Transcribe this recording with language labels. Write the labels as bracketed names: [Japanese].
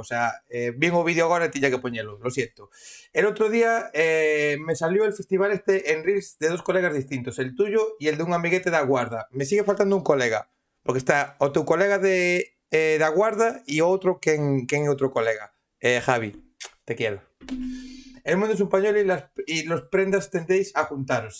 [Spanish] O sea, [Galician] vin o vídeo agora e tiña que poñelo. [Spanish] Lo siento. El otro día me salió el festival este en Reels de dos colegas distintos. El tuyo y el de un amiguete da Guarda. Me sigue faltando un colega. [Galician] Porque está o tu colega de da Guarda e outro quen é outro colega. [Spanish] Javi, te quiero. El mundo es un pañuelo y los prendas tendéis a juntaros.